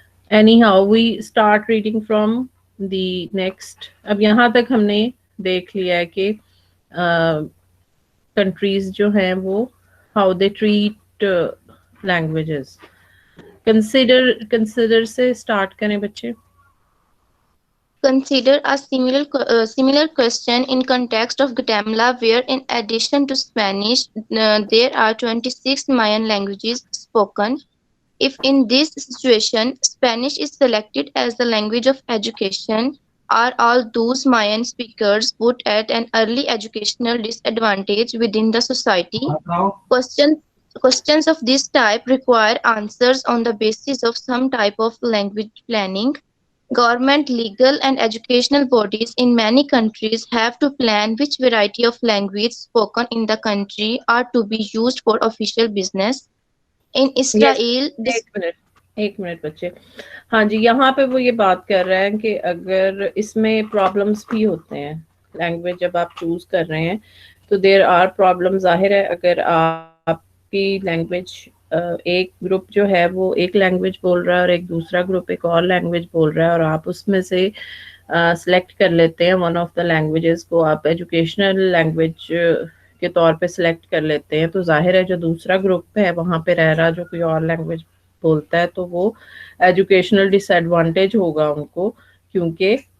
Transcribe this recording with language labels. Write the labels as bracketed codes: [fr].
[en] Any how we start reading from the next. [ur] اب یہاں تک ہم نے دیکھ لیا ہے کہ کنٹریز جو ہیں وہ [en] How they treat languages. [ur] Consider سے اسٹارٹ کریں بچے. [en] Consider a similar question in context of Guatemala, where in addition to Spanish, there are 26 Mayan languages spoken. If in this situation Spanish is selected as the language of education, are all those Mayan speakers put at an early educational disadvantage within the society? Questions Questions of this type require answers on the basis of some type of language planning. Government, legal, and educational bodies in many countries have to plan which variety of language spoken in the country are to be used for official business. In yes Israel, [ur] ایک minute بچے. ہاں جی, یہاں پہ وہ یہ بات کر رہے ہیں کہ اگر اس میں پرابلمس بھی ہوتے ہیں, لینگویج جب آپ چوز کر رہے ہیں تو [en] There are problem. [ur] ظاہر ہے اگر آپ کی لینگویج ایک گروپ جو ہے وہ ایک لینگویج بول رہا ہے اور ایک دوسرا گروپ ایک اور لینگویج بول رہا ہے, اور آپ اس میں سے سلیکٹ کر لیتے ہیں [en] one of the languages [ur] کو, آپ ایجوکیشنل لینگویج کے طور پہ سلیکٹ کر لیتے ہیں, تو ظاہر ہے جو دوسرا گروپ ہے وہاں پہ رہ رہا جو کوئی اور لینگویج بولتا ہے تو وہ ایجوکیشنل ڈس ایڈوانٹیج ہوگا ان کو, کیونکہ